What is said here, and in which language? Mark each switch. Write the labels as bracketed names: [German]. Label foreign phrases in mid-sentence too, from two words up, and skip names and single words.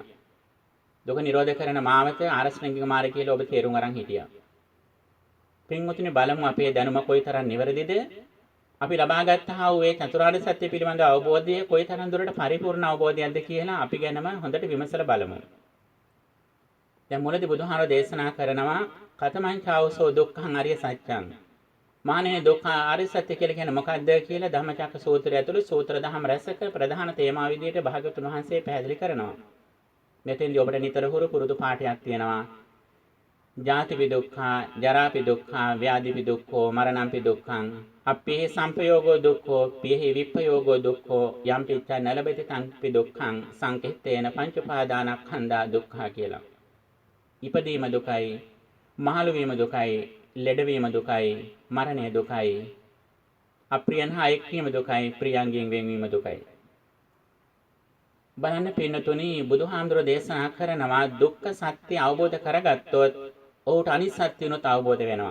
[Sinhala] දුක නිරෝධ කරන මාවත ආරස්ණික මාර්ගය කියලා ඔබ තේරුම් අරන් හිටියා. පින්වතුනි බලමු අපේ දැනුම කොයිතරම් නිවැරදිද? අපි ලබාගත්තා වූ ඒ චතුරාර්ය සත්‍ය පිළිබඳ අවබෝධය කොයිතරම් දුරට පරිපූර්ණ අවබෝධයක්ද කියලා අපි ගැනම හොඳට විමසලා බලමු. දැන් මුලදී බුදුහාර දේශනා කරනවා [Pali] කතමං චාවසෝ දුක්ඛං අරිය සත්‍යං. [Sinhala] මානේ දුක්ඛ ආර්ය සත්‍ය කියලා කියන්නේ මොකක්ද කියලා ධම්මචක්ක සූත්‍රය ඇතුළේ සූත්‍ර දහම් රැසක ප්‍රධාන තේමා විදිහට භාග්‍යවතුන් වහන්සේ පැහැදිලි කරනවා. මෙතෙන්දී ඔබට නිතර පුරුදු පාඩයක් තියෙනවා. [Pali] ජාතිපි දුක්ඛා, ජරාපි දුක්ඛා, ව්‍යාධිපි දුක්ඛෝ, මරණම්පි දුක්ඛං, අප්පේ සංපයෝගෝ දුක්ඛෝ, පියෙහි විප්පයෝගෝ දුක්ඛෝ, යම්පිච්ඡ නලබති තංපි දුක්ඛං, සංකිට්ඨේන පංච උපාදානස්කන්ධා දුක්ඛා කියලා. [Sinhala] ඉපදීම දුකයි, මහලු වීම දුකයි, ලෙඩවීම දුකයි, මරණය දුකයි, අප්‍රියයන් හා එක්වීම දුකයි, ප්‍රියයන්ගෙන් වෙන්වීම දුකයි. බලන්න පින්නතුනි බුදුහාමුදුරෝ දේශනා කරනවා දුක්ඛ සත්‍ය අවබෝධ කරගත්තොත් ඔහුට අනිත් සත්‍යනොත් අවබෝධ වෙනවා.